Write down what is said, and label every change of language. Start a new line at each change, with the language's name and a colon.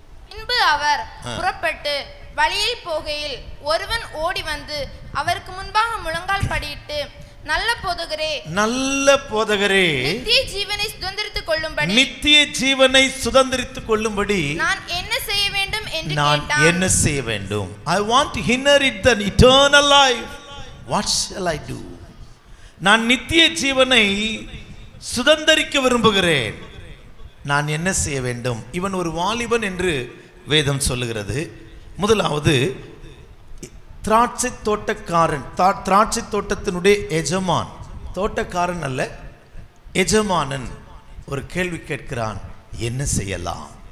Tamil: பின்பு அவர் புறப்பட்டு வழியில் போகையில் ஒருவன் ஓடி வந்து அவருக்கு முன்பாக முழங்கால் படியிட்டு, நல்ல போதகரே, நல்ல போதகரே, நித்திய ஜீவனை சுதந்தரித்துக் கொள்ளும்படி, நித்திய ஜீவனை சுதந்தரித்துக் கொள்ளும்படி நான் என்ன செய்ய வேண்டும் என்று கேட்டான். நான் என்ன செய்ய வேண்டும்?
English: I want to inherit the eternal life. What shall I do?
Tamil: நான் நித்திய ஜீவனை சுதந்தரிக்க விரும்புகிறேன். நான் என்ன செய்ய வேண்டும்? இவன் ஒரு வாலிபன் என்று வேதம் சொல்லுகிறது. முதலாவது, திராட்சை தோட்டக்காரன், திராட்சை தோட்டத்தினுடைய எஜமான், தோட்டக்காரன் அல்ல, எஜமானன் ஒரு கேள்வி கேட்கிறான், என்ன செய்யலாம்?